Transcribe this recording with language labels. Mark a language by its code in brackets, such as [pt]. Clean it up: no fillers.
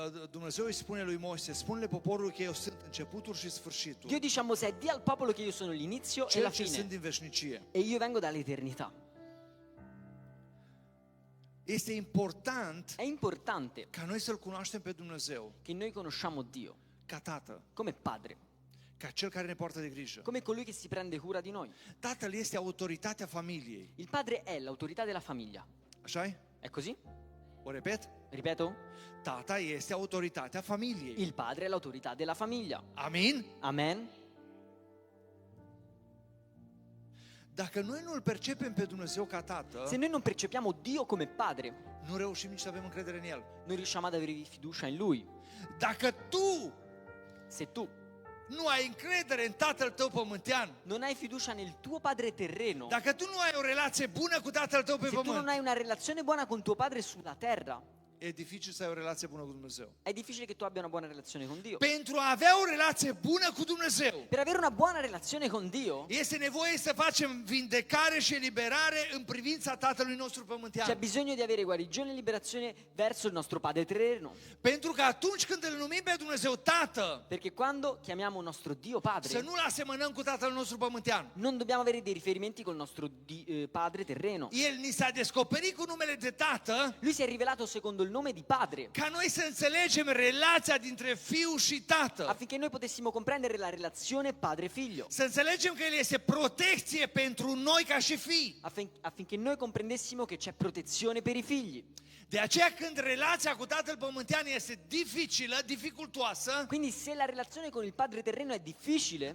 [ro] Dumnezeu îi spune lui Moise, spune-le poporului că eu sunt începutul și sfârșitul. [it] Dio dice a Mosè, di al popolo che io sono l'inizio e [ro] Cel [it] la [ro] ce sunt [it] fine. [ro] din veșnicie. [it] E io vengo dall'eternità. [ro] Este important [it] È importante [ro] ca noi să-L cunoaștem pe Dumnezeu [it] che noi conosciamo Dio [ro] ca Tată, [it] come Padre, [ro] ca Cel care ne poartă de grijă. [it] come colui che si prende cura di noi. [ro] Tatăl este autoritatea familiei. [it] Il padre è l'autorità della famiglia. [ro] Așa-i? [it] È così? [ro] O repet? [it] Ripeto? [ro] Tata este autoritatea familiei. [it] Il padre è l'autorità della famiglia. [ro] Amin? [it] Amen? [ro] Dacă noi nu îl percepem pe Dumnezeu ca Tată, [it] Se noi non percepiamo Dio come Padre, [ro] nu reușim nici să avem încredere în El. [it] non riusciamo ad avere fiducia in Lui. [ro] Dacă tu [it] Se tu [ro] nu ai încredere în Tatăl tău pământean, [it] non hai fiducia nel tuo Padre terreno, [ro] dacă tu nu ai o relație bună cu Tatăl tău pe [it] se tu non [ro] pământ, [it] hai una relazione buona con tuo Padre sulla terra, [ro] e dificil să ai o relație bună cu Dumnezeu. [it] è difficile che tu abbia una buona relazione con Dio. [ro] Pentru a avea o relație bună cu Dumnezeu, [it] Per avere una buona relazione con Dio [ro] este nevoie să facem vindecare și eliberare în privința Tatălui nostru [it] c'è [ro] pământean. [it] bisogno di avere guarigione e liberazione verso il nostro Padre terreno. [ro] Pentru că atunci când îl numim pe Dumnezeu Tată, [it] Perché quando chiamiamo il nostro Dio [ro] să [it] Padre, [ro] nu-L asemănăm cu Tatăl nostru pământean. [it] non dobbiamo avere dei riferimenti col nostro Padre terreno. [ro] El ni s-a descoperit cu numele de Tată [it] Lui si è rivelato secondo il nome di Padre, [ro] ca noi să înțelegem relația dintre Fiu și Tată. [it] affinché noi potessimo comprendere la relazione padre-figlio, [ro] Să înțelegem că El este protecție pentru noi ca și fii. [it] affinché noi comprendessimo che c'è protezione per i figli. [ro] De aceea când relația cu Tatăl pământean este dificilă, dificultoasă, [it] Quindi se la relazione con il Padre terreno è difficile,